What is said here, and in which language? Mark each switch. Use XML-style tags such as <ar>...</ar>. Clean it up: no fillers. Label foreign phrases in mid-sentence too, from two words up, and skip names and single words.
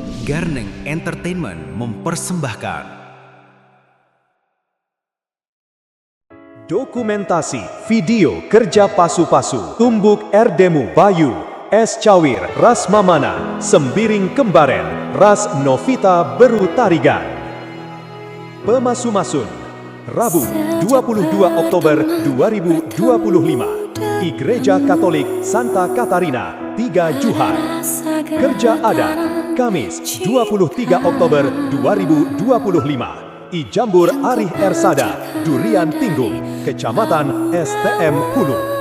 <id>Garneng Entertainment mempersembahkan dokumentasi video kerja Pasu-Pasu, Tumbuk Erdemu Bayu, Es Cawir Ras Mamana, Sembiring Kembaren Ras Novita Beru Tarigan. Pemasu-masun, Rabu 22 Oktober 2025 di Gereja Katolik Santa Katarina, 3 Juhar. Kerja adat, Kamis 23 Oktober 2025 di Jambur Arih Ersada, Durian Tinggung, Kecamatan STM Hulu.</id>